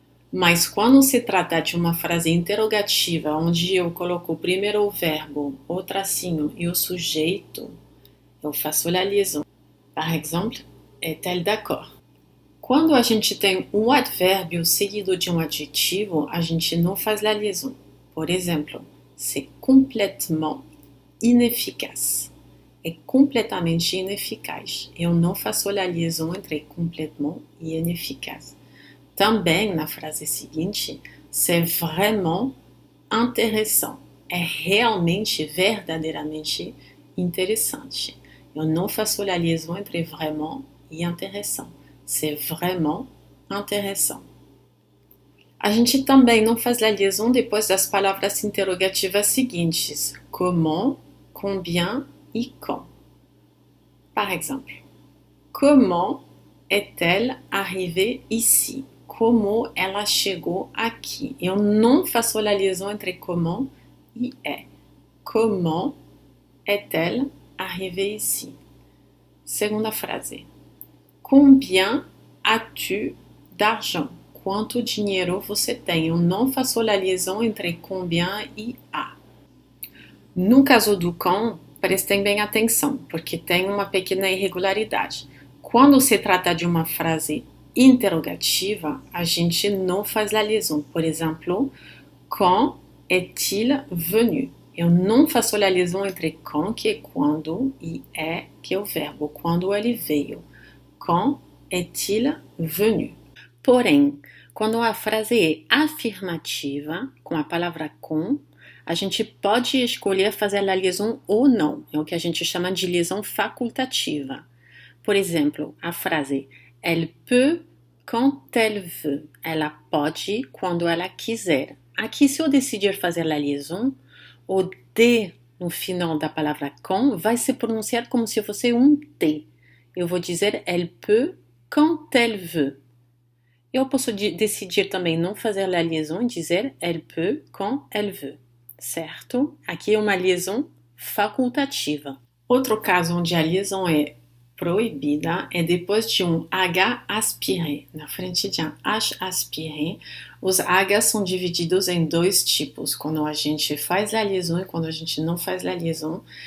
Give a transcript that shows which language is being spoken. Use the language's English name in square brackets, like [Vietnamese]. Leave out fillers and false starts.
[Portuguese] Mas quando se trata de uma frase interrogativa, onde eu coloco primeiro o verbo, o tracinho e o sujeito, eu faço a liaison. [French] Par exemple, est-elle d'accord? [Portuguese] Quando a gente tem um advérbio seguido de um adjetivo, a gente não faz la liaison. Por exemplo, [French] c'est complètement inefficace. [Portuguese] É completamente ineficaz. Eu não faço a liaison entre complètement e inefficace. Também na frase seguinte, [French] c'est vraiment intéressant. [Portuguese] É realmente, verdadeiramente interessante. Eu não faço a liaison entre vraiment e intéressant. [French] C'est vraiment intéressant. [Portuguese] A gente também não faz a liaison depois das palavras interrogativas seguintes: comment, combien e quand. [French] Par exemple, comment est-elle arrivée ici? [Portuguese] Como ela chegou aqui? Eu não faço a liaison entre comment e é. [French] Comment est-elle arrivée ici? [Portuguese] Segunda frase. [French] Combien as-tu d'argent? [Portuguese] Quanto dinheiro você tem? Eu não faço a liaison entre combien e a. No caso do quand, prestem bem atenção, porque tem uma pequena irregularidade. Quando se trata de uma frase interrogativa, a gente não faz a liaison. Por exemplo, [French] quand est-il venu? [Portuguese] Eu não faço a liaison entre quand, que é quando, e é, que é o verbo, quando ele veio. [French] Quand est-il venu? [Portuguese] Porém, quando a frase é afirmativa, com a palavra com, a gente pode escolher fazer a liaison ou não. É o que a gente chama de liaison facultativa. Por exemplo, a frase [French] elle peut quand elle veut. [Portuguese] Ela pode quando ela quiser. Aqui, se eu decidir fazer a liaison, o D no final da palavra quand vai se pronunciar como se fosse um T. Eu vou dizer [French] elle peut quand elle veut. [Portuguese] Eu posso decidir também não fazer a liaison e dizer [French] elle peut quand elle veut, [Portuguese] certo? Aqui é uma liaison facultativa. Outro caso onde a liaison é proibida é depois de um H aspiré. Na frente de um H aspiré, os H's são divididos em dois tipos, quando a gente faz a liaison e quando a gente não faz a liaison.